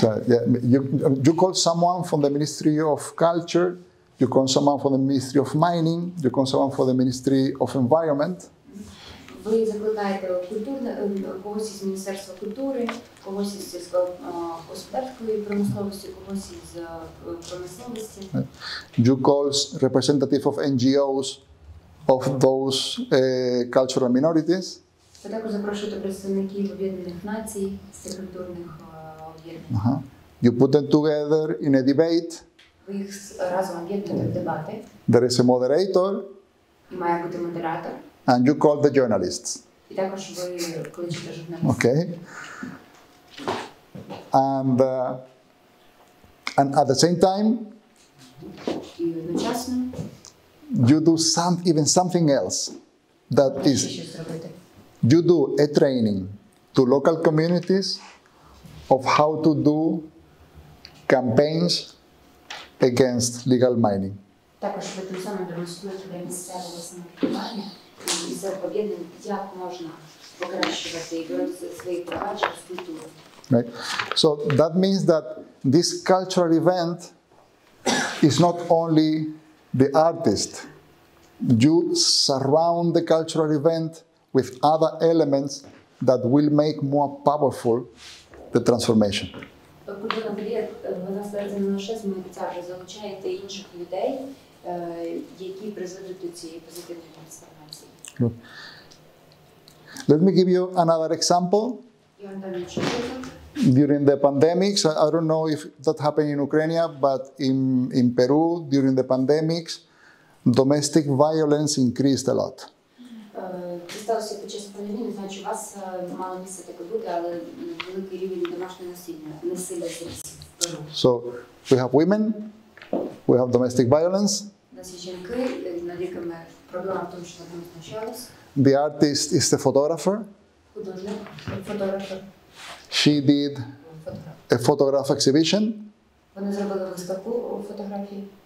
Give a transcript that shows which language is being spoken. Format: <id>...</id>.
<en>So, you call someone from the Ministry of Culture, you call someone from the Ministry of Mining, you call someone from the Ministry of Environment.</en> <uk>Ви закликаєте когось із Міністерства культури, когось із сільськогосподарської промисловості, когось із промисловості.</uk> <en>You call representative of NGOs of those cultural minorities.</en> <uk>Ви також запрошуєте представників Об'єднаних Націй з цих культурних об'єднань.</uk> <en>You put them together in a debate.</en> <uk>Ви їх разом об'єднуєте в дебати.</uk> <en>There is a moderator.</en> <uk>І має бути модератор.</uk> <en>And you call the journalists.</en> <uk>І також ви кличете журналістів.</uk> <en>Okay. And at the same time,</en> <uk>І одночасно</uk> <en>you do even something else. That is,</en> <uk>щось робити.</uk> <en>you do a training to local communities of how to do campaigns against legal mining.</en> <uk>Також ви тим самим демонструєте для місцевого самоврядування і за об'єднання, як можна покращувати і боротися за свої права через культуру.</uk> <en>Right? So that means that this cultural event is not only the artist. You surround the cultural event with other elements that will make more powerful the transformation.</en> <uk>Культурна подія, вона складається не лише з митця, ви залучаєте інших людей, які призведуть до цієї позитивної трансформації.</uk> <en>Good. Let me give you another example.</en> <uk>Я вам дам інший приклад.</uk> <en>During the pandemics, I don't know if that happened in Ukraine, but in Peru, during the pandemics, domestic violence increased a lot.</en> <uk>Це сталося під час пандемії, не знаю, чи у вас мало місце таке бути, але великий рівень домашнього насилля зріс в Перу.</uk> <en>So we have women, we have domestic violence.</en> <uk>У нас є жінки, над якими проблема в тому, що над ними знущались.</uk> <en>The artist is the photographer.</en> <uk>Художник, фотограф.</uk> <en>She did a photograph exhibition.</en> <uk>Вони зробили виставку фотографій.</uk>